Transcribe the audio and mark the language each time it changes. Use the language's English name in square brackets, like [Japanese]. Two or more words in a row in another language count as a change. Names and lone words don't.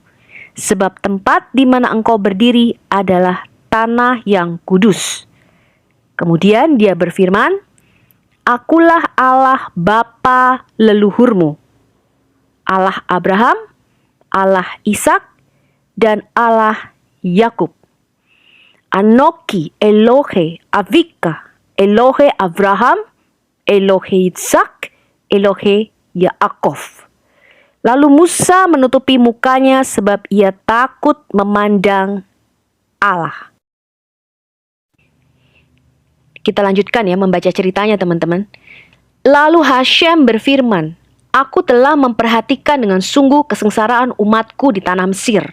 [Indonesian] Sebab tempat di mana engkau berdiri adalah tanah yang kudus." Kemudian dia berfirman, "Akulah Allah bapa leluhurmu, Allah Abraham, Allah Ishak, dan Allah Yakub. [Hebrew] אנכי אלהי אביך, אלהי אברהם, אלהי יצחק, אלהי יעקב." [Indonesian] Lalu Musa menutupi mukanya sebab ia takut memandang Allah. Kita lanjutkan ya membaca ceritanya, teman-teman. Lalu Hashem berfirman, "Aku telah memperhatikan dengan sungguh kesengsaraan umatku di tanah Mesir.